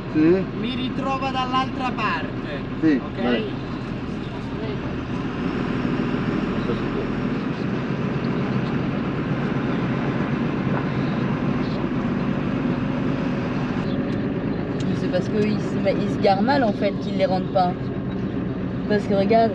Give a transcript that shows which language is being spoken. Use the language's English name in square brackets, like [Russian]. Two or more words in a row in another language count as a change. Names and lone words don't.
[Italian] Sì. mi ritrova dall'altra parte, Sì, ok? vai. [French] C'est parce qu'ils se garent mal en fait qu'ils les rendent pas. Parce que regarde.